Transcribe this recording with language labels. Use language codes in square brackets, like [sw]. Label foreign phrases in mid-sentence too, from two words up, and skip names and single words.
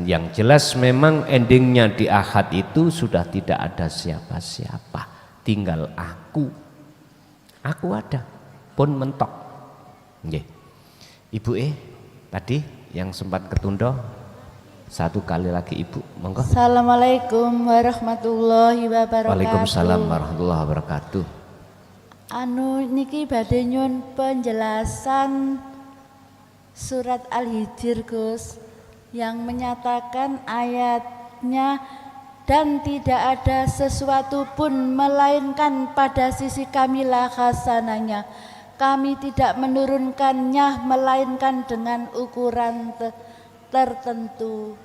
[id] Yang jelas memang endingnya di akad itu sudah tidak ada siapa-siapa, tinggal aku ada pun mentok. [jv] Nggih. [id] Ibu tadi yang sempat ketunda satu kali lagi Ibu, monggo. [ar] السلام عليكم ورحمة الله وبركاته. وعليكم السلام ورحمة الله وبركاته. [jv] Niki badhe nyuwun [id] penjelasan surat Al-Hijr Gus yang menyatakan ayatnya, dan tidak ada sesuatu pun melainkan pada sisi kamilah hasanahnya. Kami tidak menurunkannya melainkan dengan ukuran tertentu.